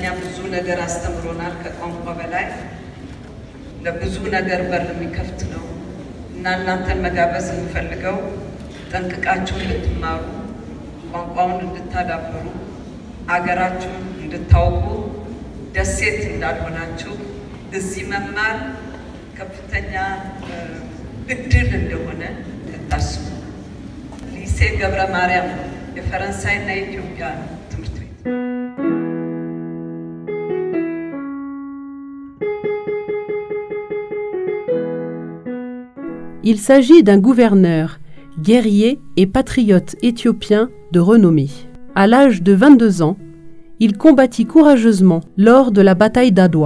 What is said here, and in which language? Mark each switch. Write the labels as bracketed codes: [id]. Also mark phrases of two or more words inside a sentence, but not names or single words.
[am] ብዙ ነገር አስተምሮናል ከቋንቋ በላይ ለብዙ ነገር በር የሚከፍት ነው እና እናንተን መጋበዝ እንፈልገው ጠንቅቃችሁ እንድትማሩ ቋንቋውን እንድታዳብሩ አገራችሁን እንድታውቁ ደሴት እንዳልሆናችሁ እዚህ መማር ከፍተኛ እድል እንደሆነ ተታስቡ ሊሴ ገብረ ማርያም የፈረንሳይና የኢትዮጵያ ትምህርት ቤት [fr] Il s'agit d'un gouverneur, guerrier et patriote éthiopien de renommée. À l'âge de 22 ans, il combattit courageusement lors de la bataille d'Adwa.